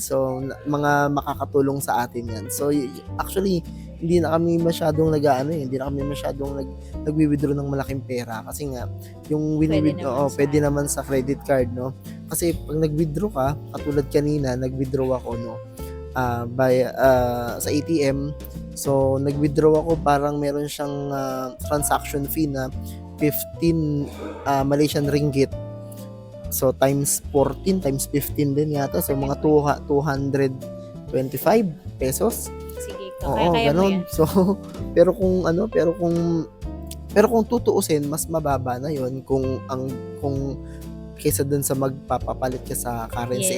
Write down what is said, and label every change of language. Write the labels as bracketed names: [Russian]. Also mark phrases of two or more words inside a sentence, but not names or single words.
[Filipino] So, mga makakatulong sa atin yan. [English] So, actually, [Filipino] hindi na kami masyadong hindi na kami masyadong nagwi-withdraw ng malaking pera kasi nga yung pwede naman sa [English] credit card, [Filipino] no? Kasi pag nag-withdraw ka, katulad kanina, nag-withdraw ako, no? Sa ATM. So, nag-withdraw ako, parang meron siyang [English] transaction fee [Filipino] na 15 Malaysian ringgit. So, times 14, times 15 din yata. So, mga 225 pesos. Sige, Oo, kaya mo ganun. yan. So, pero kung tutuusin, mas mababa na 'yon kung kaysa dun sa magpapapalit ka sa currency